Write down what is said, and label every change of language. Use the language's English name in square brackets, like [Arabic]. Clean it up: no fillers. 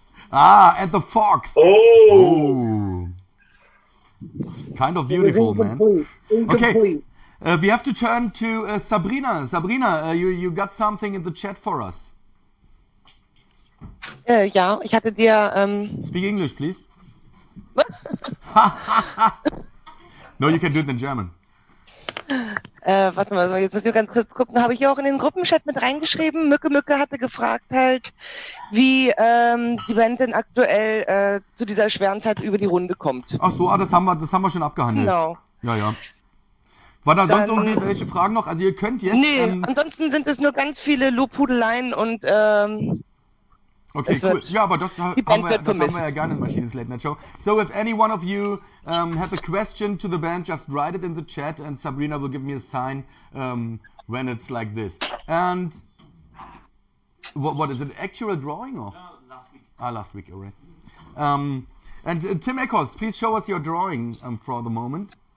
[English] Yeah. And the fox. Oh. Kind of beautiful, man. Okay. We have to turn to Sabrina. Sabrina, you got something in the chat for us. [German] Ja, ich hatte dir... [English] Speak English, please. No, you can do it in German. [German] Warte mal, jetzt müssen wir ganz kurz gucken. Habe ich ja auch in den Gruppenchat mit reingeschrieben. Mücke hatte gefragt halt, wie die Band denn aktuell zu dieser schweren Zeit über die Runde kommt. Ach so, das haben wir schon abgehandelt. Genau. Ja. War da sonst irgendwelche Fragen noch? Also ihr könnt jetzt... Nee, ansonsten sind es nur ganz viele Lobhudeleien und [English] Okay, cool. [German] Ja, aber das haben wir ja gerne in Maschines Late Night Show. [English] So if any one of you have a question to the band, just write it in the chat and Sabrina will give me a sign when it's like this. And what is it, actual drawing or? Last week. Last week, all right. And Tim Eckhorst, please show us your drawing for the moment.